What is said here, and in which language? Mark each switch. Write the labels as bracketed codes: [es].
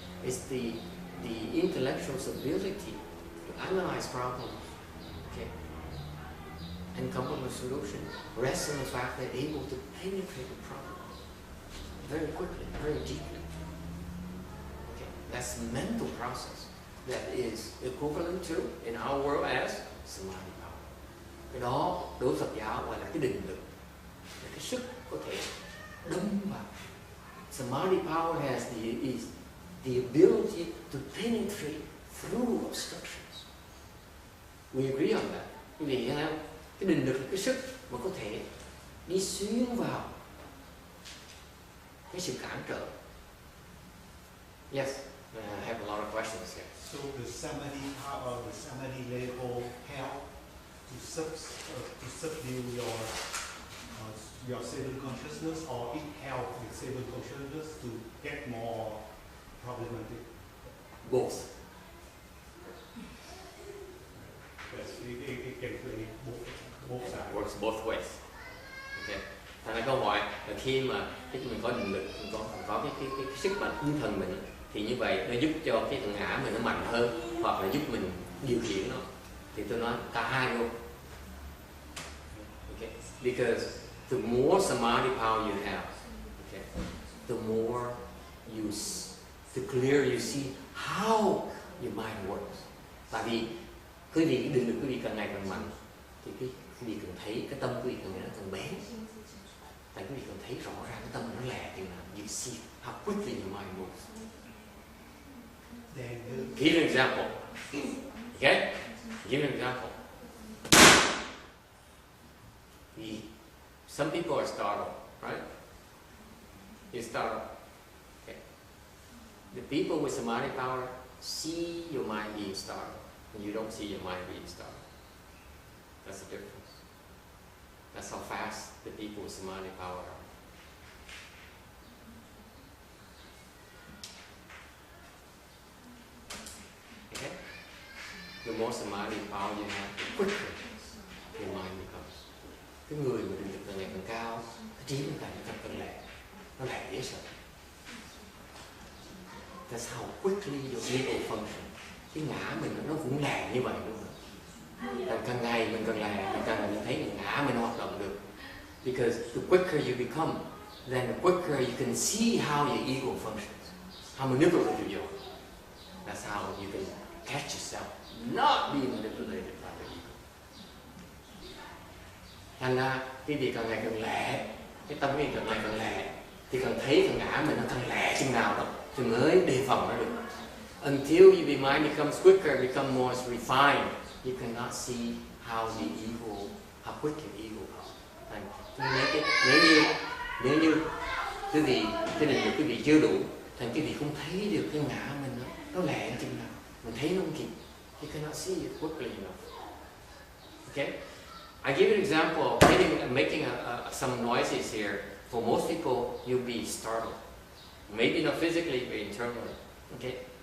[en] It's the intellectual ability to analyze problems, okay, and come up with a solution rests on the fact they're able to penetrate the problem very quickly, very deeply. That's the mental process that is equivalent to, in our world, as samadhi power. [vi] Cái đó đối với Phật giáo gọi là cái định lực, là cái sức có thể đâm vào. [en] Samadhi power has the ability to penetrate through obstructions. We agree on that. [vi] Quý vị thấy không? Cái định lực là cái sức mà có thể đi xuyên vào cái sự cản trở. [en] Yes. I have a lot of questions here. So the samadhi power, the samadhi level help to subdue your stable consciousness, or it help with stable consciousness to get more problematic? Both. Yes, it can play both sides. It works both ways. Okay. [vi] Thành ra câu hỏi là khi mà mình có định lực, mình có cái sức mạnh tinh thần mình, thì như vậy nó giúp cho cái thằng ngã mình nó mạnh hơn, hoặc là giúp mình điều khiển nó. Thì tôi nói cả hai luôn. [en] Okay. Because the more samadhi power you have, okay, the more to clear you see how your mind works. [vi] Tại vì quý vị định lực quý vị càng ngày càng mạnh thì quý vị càng thấy cái tâm quý vị càng ngày nó càng bén. Tại quý vị càng thấy rõ ràng cái tâm nó lẻ chừng nào. [en] You see how quickly your mind moves. Give an example. Okay? Give an example. Some people are startled, right? You're startled. Okay. The people with samadhi power see your mind being startled, and you don't see your mind being startled. That's the difference. That's how fast the people with samadhi power are. Okay? The more samadhi power you have, the quicker your mind becomes. [vi] Cái người mà định lực càng ngày càng cao, cái trí nó càng lẹ, nó lẹ dễ sợ. [en] That's how quickly your ego functions. [vi] Cái ngã mình nó cũng lẹ như vậy luôn. Càng ngày mình càng lẹ, mình càng mình thấy cái ngã mình hoạt động được. [en] Because the quicker you become, then the quicker you can see how your ego functions, how manipulative you are. That's how you can catch yourself not being manipulated by the ego. [vi] Thành ra cái việc càng ngày càng lẹ, cái tâm mình càng ngày càng lẹ, thì càng thấy cái ngã mình nó càng lẹ chừng nào đó thì mới đề phòng nó được. [en] Until your mind becomes quicker, become more refined, you cannot see how the ego, how quick your ego comes. [vi] Nếu như quý vị cái định lực quý vị chưa đủ, thành quý vị không thấy được cái ngã mình nó lẹ chừng nào, mình thấy nó không kịp. [en] You cannot see it quickly enough. Okay? I give you an example of making some noises here. For most people, you'll be startled. Maybe not physically, but internally. Okay?